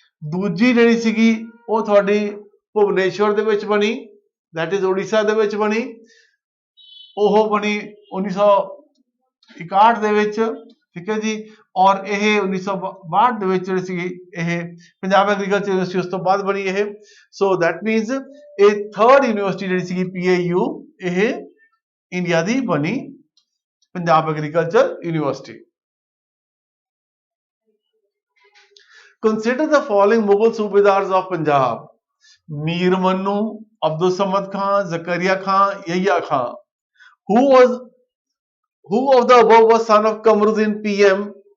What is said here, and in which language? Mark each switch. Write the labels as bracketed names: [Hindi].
[Punjabi] ਦੂਜੀ ਜਿਹੜੀ ਸੀਗੀ ਉਹ ਤੁਹਾਡੀ ਭੁਵਨੇਸ਼ਵਰ ਦੇ ਵਿੱਚ ਬਣੀ that is ਉੜੀਸਾ ਦੇ ਵਿੱਚ ਬਣੀ ਉਹ ਬਣੀ 1961 ਦੇ ਵਿੱਚ ਠੀਕ ਹੈ ਜੀ और यह 1962 ਦੇ ਵਿੱਚ ਜਿਹੜੀ ਸੀ ਇਹ ਪੰਜਾਬ ਐਗਰੀਕਲਚਰ ਯੂਨੀਵਰਸਿਟੀ ਉਸ ਤੋਂ ਬਾਅਦ ਬਣੀ ਇਹ ਸੋ ਦੈਟ ਮੀਨਸ ਇਹ ਥਰਡ ਯੂਨੀਵਰਸਿਟੀ ਜਿਹੜੀ ਸੀ PAU ਇਹ ਇੰਡੀਆ ਦੀ ਬਣੀ Punjab agriculture university. [English] Consider the following Mughal subedars of Punjab: Mir Mannu, Abdul Samad Khan, Zakariya Khan, Yahiya Khan. Who of the above was son of Qamruddin PM?